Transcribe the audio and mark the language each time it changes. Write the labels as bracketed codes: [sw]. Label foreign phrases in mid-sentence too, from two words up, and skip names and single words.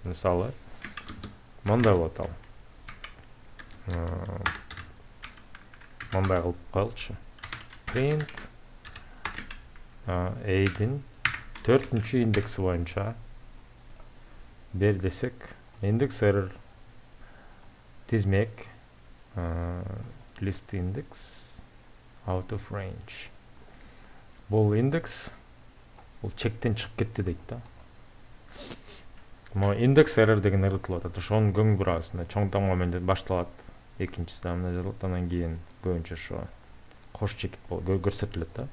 [ky] Мисалы мындай болот ал. Мындай кылып коелучу. Print A'дин 4-чү индекси боюнча бер десек, индекс error тизмек [en] list index out of range. [ky] Бул индекс бул чектен чыгып кетти дейт да. Мо индекс error деген ыргытылып атат. Ошону көңүл бурабыз. Чоң таңба менен башталат. Экинчиси мына жазылат, анан кийин көбүнчө ошо кош чекит көрсөтүлөт да.